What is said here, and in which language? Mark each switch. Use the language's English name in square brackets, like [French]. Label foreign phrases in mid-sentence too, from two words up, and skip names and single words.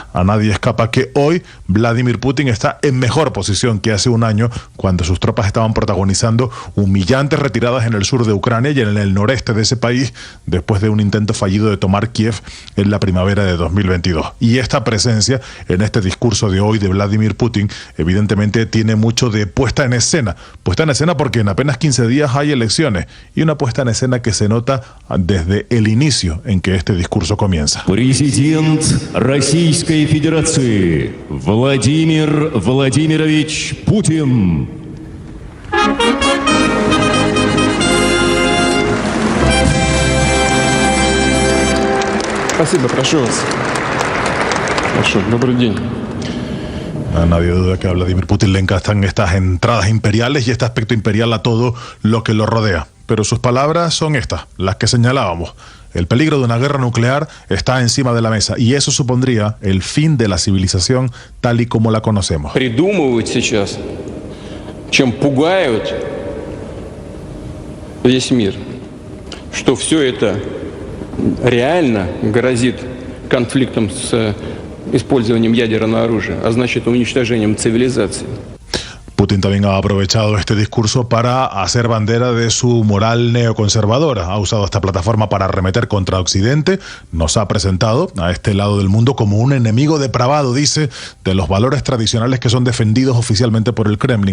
[Spanish] A nadie escapa que hoy Vladimir Putin está en mejor posición que hace un año, cuando sus tropas estaban protagonizando humillantes retiradas en el sur de Ucrania y en el noreste de ese país después de un intento fallido de tomar Kiev en la primavera de 2022. Y esta presencia en este discurso de hoy de Vladimir Putin evidentemente tiene mucho de puesta en escena porque en apenas 15 días hay elecciones y una puesta en escena que se nota desde el inicio en que este discurso comienza. [Russian] Президент Российской Федерации Владимир Владимирович Путин. Спасибо, прошу вас. Прошу, добрый день. [Spanish] A nadie duda que a Vladimir Putin le encantan estas entradas imperiales y este aspecto imperial a todo lo que lo rodea. Pero sus palabras son estas, las que señalábamos. El peligro de una guerra nuclear está encima de la mesa y eso supondría el fin de la civilización tal y como la conocemos. [Russian] Придумывают сейчас, чем пугают весь мир, что все это реально грозит конфликтом с использованием ядерного оружия, а значит уничтожением цивилизации. [Spanish] Putin también ha aprovechado este discurso para hacer bandera de su moral neoconservadora. Ha usado esta plataforma para arremeter contra Occidente. Nos ha presentado a este lado del mundo como un enemigo depravado, dice, de los valores tradicionales que son defendidos oficialmente por el Kremlin.